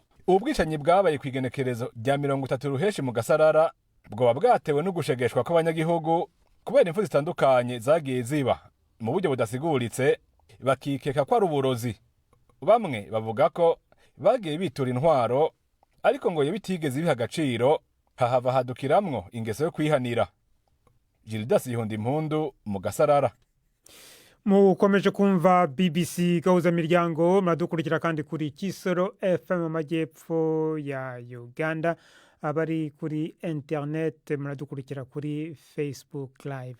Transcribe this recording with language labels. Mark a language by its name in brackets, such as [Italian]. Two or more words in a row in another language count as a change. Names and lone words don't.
[Rundi] Ubwicanyi bwabaye kwigenekerezo rya 30 ruheshi mu Gasarara bwoba bwatewe no gushegeshwa kw'abanyagihugu kubera imfu zitandukanye zagiye ziba mu buryo budasiguritse, bakikeka ko ari uburozi. Bamwe bavuga ko bagiye bitura intwaro ariko ngo bitigeze biha agaciro, hahava hadukiramwo ingeso yo kwihanira. Gildas Yihunda Impundu mu Gasarara. [Kinyarwanda] Mukomeje kumva BBC Gahuza Miryango, muradukurikira kandi kuri Kisoro FM mu majyepfo ya Uganda, abari kuri internet muradukurikira kuri Facebook live.